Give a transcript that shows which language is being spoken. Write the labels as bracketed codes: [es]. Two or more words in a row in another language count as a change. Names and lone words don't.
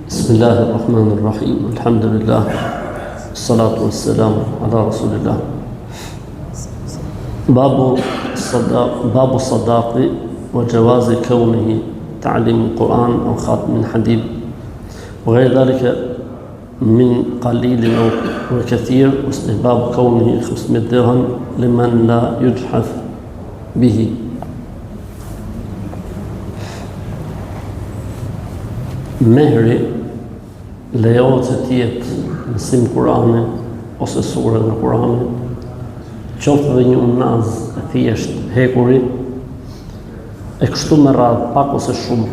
[ar] بسم الله الرحمن الرحيم الحمد لله الصلاة والسلام على رسول الله باب الصداق وجواز كونه تعليم القرآن أو خاتم الحديد وغير ذلك من قليل أو كثير واستحباب كونه 500 درهم لمن لا يجحف به. [sq] Mehri lejohet se tjetë mësim Kurani ose sure në Kurani, qoftë dhe një unaz e thjesht hekuri, e kështu me radhë pak ose shumë.